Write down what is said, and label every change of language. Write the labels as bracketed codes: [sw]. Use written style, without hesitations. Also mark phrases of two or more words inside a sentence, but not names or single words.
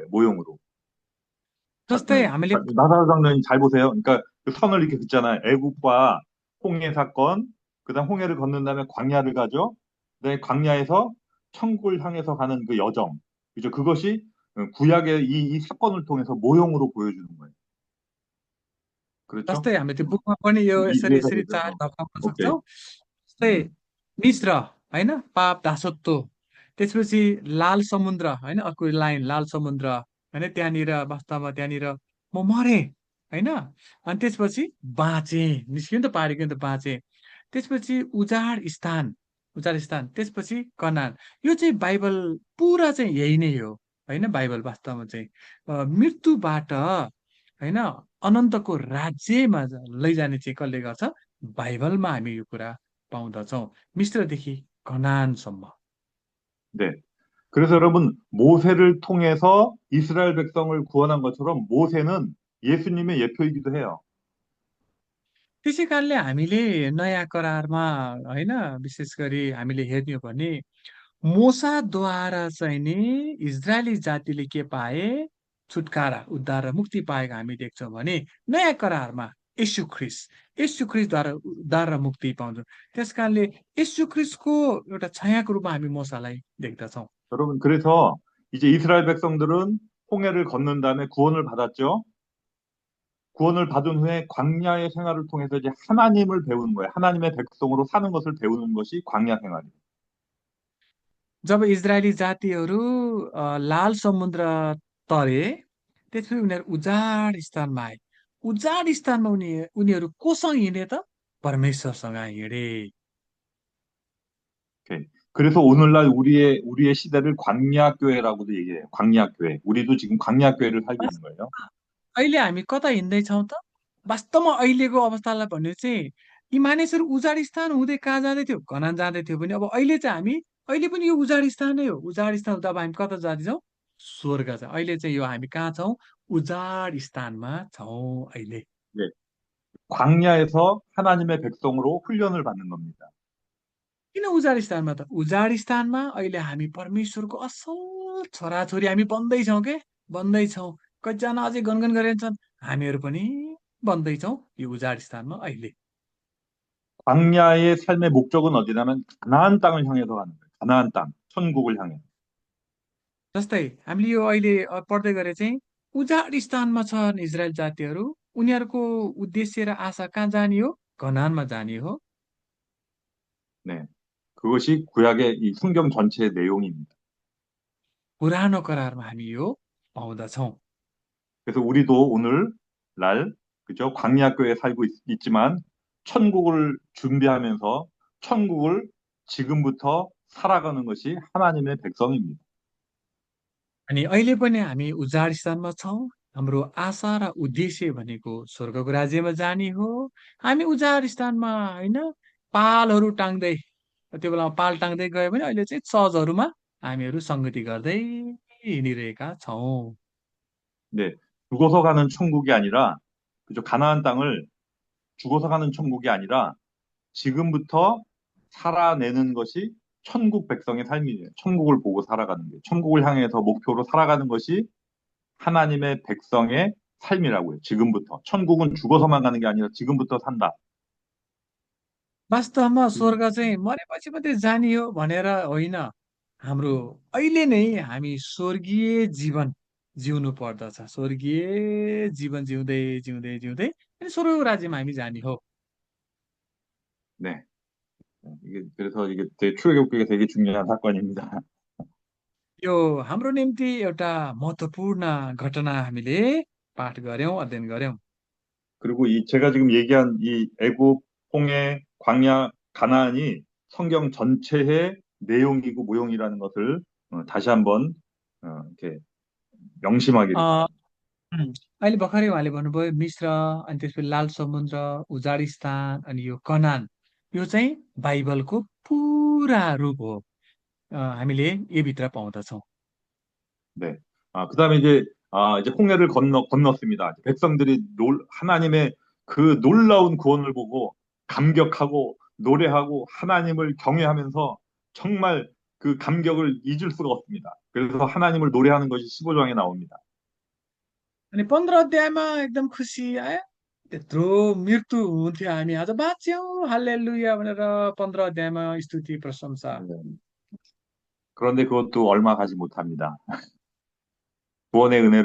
[ko] 모형으로. [ne] जस्तै हामीले [ko] 나사로 장로님 잘 보세요. 그러니까 그 선을 이렇게 긋잖아요. 애국과 홍해 사건, 그다음 홍해를 건넌 다음에 광야를 가죠. 그다음에 광야에서 천국을 향해서 가는 그 여정, 그죠? 그것이 구약의 이 사건을 통해서 모형으로 보여주는 거예요. 그렇죠? [ne] जस्तै हामीले त्यो बुकमा पनि यो यसरी [ko] 이해가 [ne] यसरी चार [ko] 되죠? [ne] ढोकाउन [ko] 오케이. [ne] सक्छौँ। जस्तै 음, मिस्र होइन, पाप दासत्व, त्यसपछि लाल समुद्र होइन, अर्को लाइन लाल समुद्र होइन, त्यहाँनिर वास्तवमा त्यहाँनिर म मरेँ होइन, अनि त्यसपछि बाँचे, निस्क्यो नि त, पारेको नि त, बाँचे। त्यसपछि उजाड स्थान, त्यसपछि कनान। यो चाहिँ बाइबल पुरा चाहिँ यही नै हो होइन, बाइबल वास्तवमा चाहिँ मृत्युबाट होइन अनन्तको राज्यमा लैजाने चाहिँ कसले गर्छ? बाइबलमा हामी यो कुरा पाउँदछौँ, मिश्रदेखि कनानसम्म। [ko] 네. 그래서 여러분, 모세를 통해서 이스라엘 백성을 구원한 것처럼 모세는 예수님의 예표이기도 해요. [ne] त्यसै कारणले हामीले नयाँ करारमा होइन, विशेष गरी हामीले हेर्ने हो भने मोसाद्वारा चाहिँ नि इजरायली जातिले के पाए? छुटकारा, उद्धार र मुक्ति पाएको हामी देख्छौँ भने नयाँ करारमा यशु ख्रिस्टद्वारा उद्धार र मुक्ति पाउँछौँ। त्यस कारणले यशु ख्रिस्टको एउटा छायाको रूपमा हामी मोसालाई देख्दछौँ। [ko] 여러분, 그래서 이제 이스라엘 백성들은 홍해를 건넌 다음에 구원을 받았죠. 구원을 받은 후에 광야의 생활을 통해서 이제 하나님을 배우는 거예요. 하나님의 백성으로 사는 것을 배우는 것이 광야 생활이에요. [ne] जब इजरायली जातिहरू लाल समुद्र तरे, त्यसपछि उनीहरू उजाड स्थानमा आए। उजाड स्थानमा उनीहरू कोसँग हिँडे त? परमेश्वरसँग हिँडे। [ko] 오케이. 그래서 오늘날 우리의 시대를 광야교회라고도 얘기해요. 광야교회. 우리도 지금 광야교회를 살고 있는 거예요. [ne] अहिले हामी कता हिँड्दैछौँ त? वास्तवमा अहिलेको अवस्थालाई भन्यो चाहिँ यी मानिसहरू उजाड स्थान हुँदै कहाँ जाँदै थियो? कनान जाँदै थियो भने अब अहिले चाहिँ हामी अहिले पनि यो उजाड स्थान नै हो। उजाड स्थान हुँदा अब हामी कता जाँदैछौँ? स्वर्ग छ। अहिले चाहिँ यो हामी कहाँ छौँ? उजाड स्थानमा छौँ अहिले। [ko] 네. 광야에서 하나님의 백성으로 훈련을 받는 겁니다. [ne] किन उजाड स्थानमा त? उजाड स्थानमा अहिले हामी परमेश्वरको असल छोराछोरी हामी बन्दैछौँ के? बन्दैछौँ। कतिजना अझै गनगन गरिन्छन्, हामीहरू पनि बन्दैछौँ यो उजाड स्थानमा अहिले। [ko] 광야의 삶의 목적은 어디냐면 가나안 땅을 향해서 가는 거예요. 가나안 땅, 천국을 향해. [ne] जस्तै हामीले यो अहिले पढ्दै गरे चाहिँ उजाड स्थानमा छन् इजरायल जातिहरू, उनीहरूको उद्देश्य र आशा कहाँ जाने हो? कनानमा जाने हो। [ko] 네. 그것이 구약의 이 성경 전체의 내용입니다. [ne] पुरानो करारमा हामी यो पाउँदछौँ। [ko] 그래서 우리도 오늘날 그죠? 광야교회에 살고 있지만 천국을 준비하면서 천국을 지금부터 살아가는 것이 하나님의 백성입니다. [ne] अनि अहिले पनि हामी उजाड स्थानमा छौँ। हाम्रो आशा र उद्देश्य भनेको स्वर्गको राज्यमा जाने हो। हामी उजाड स्थानमा होइन पालहरू टाङ्दै, त्यो बेलामा पाल टाङ्दै गयो भने अहिले चाहिँ चर्चहरूमा हामीहरू सङ्गति गर्दै हिँडिरहेका छौँ। [ko] 네. 죽어서 가는 천국이 아니라 그죠? 가나안 땅을 죽어서 가는 천국이 아니라 지금부터 살아내는 것이 천국 백성의 삶이에요. 천국을 보고 살아가는 게. 천국을 향해서 목표로 살아가는 것이 하나님의 백성의 삶이라고요. 지금부터. 천국은 죽어서만 가는 게 아니라 지금부터 산다. [ne] वास्तवमा स्वर्ग चाहिँ मरेपछि मात्रै जाने हो भनेर होइन, हाम्रो अहिले नै हामी स्वर्गीय जीवन जिउनु पर्दछ। स्वर्गीय जीवन जिउँदै जिउँदै जिउँदै अनि स्वर्गको राज्यमा हामी जाने हो। [ko] 네. 그래서 이게 되게 출애굽기가 되게 중요한 사건입니다. [ne] यो हाम्रो निम्ति एउटा महत्त्वपूर्ण घटना हामीले पाठ गऱ्यौँ, अध्ययन गऱ्यौँ। [ko] 그리고 이 제가 지금 얘기한 이 애굽, 홍해, 광야, 가나안이 성경 전체의 내용이고 모형이라는 것을 다시 한번 이렇게 명심하기를 अ, 바랍니다. [ne] अहिले भर्खरै उहाँले भन्नुभयो मिश्र अनि त्यसपछि लाल समुद्र उजाडिस्तान अनि यो कनान यो चाहिँ बाइबलको पुरा रूप हो हामीले यो भित्र पाउँदछौँ [ko] 네. 그다음에 이제 홍해를 건넜습니다. 백성들이 하나님의 그 놀라운 구원을 보고 감격하고 노래하고 하나님을 경외하면서 정말 그 감격을 잊을 수가 없습니다. 그래서 하나님을 노래하는 것이 15장에 나옵니다. [ne] अनि 15 अध्यायमा एकदम खुसी आयो त्यत्रो मृत्यु हुन्थ्यो हामी आज बाँच्यौँ हालेलुया भनेर 15 अध्यायमा स्तुति प्रशंसा [ko] 네. 그런데 그것도 얼마 가지 못합니다. 구원의 은혜를